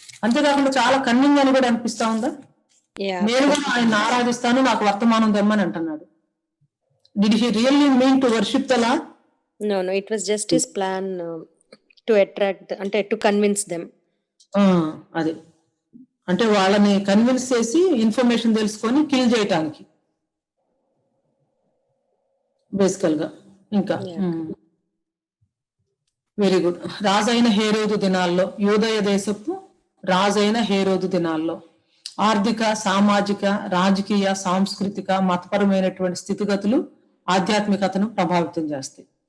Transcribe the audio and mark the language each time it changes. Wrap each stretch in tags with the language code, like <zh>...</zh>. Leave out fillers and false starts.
<te>అంతేకాకుండా చాలా కన్నింగ్ అని కూడా అనిపిస్తా ఉందా? నేను కూడా ఆయన ఆరాధిస్తాను, నాకు వర్తమానం తెమ్మని అంటున్నాడు.</te> <en>Did he really mean to worship the Lord? No, it was just his plan to attract, అంటే to convince them.</en> <te>అది అంటే వాళ్ళని కన్విన్స్ చేసి ఇన్ఫర్మేషన్ తెలుసుకొని కిల్ చేయటానికి బేసికల్ గా. ఇంకా వెరీ గుడ్. రాజైన హేరోదు దినాల్లో, యూదయ దేశపు రాజైన హేరోదు దినాల్లో ఆర్థిక, సామాజిక, రాజకీయ, సాంస్కృతిక, మతపరమైనటువంటి స్థితిగతులు ఆధ్యాత్మికతను ప్రభావితం చేస్తాయి.</te>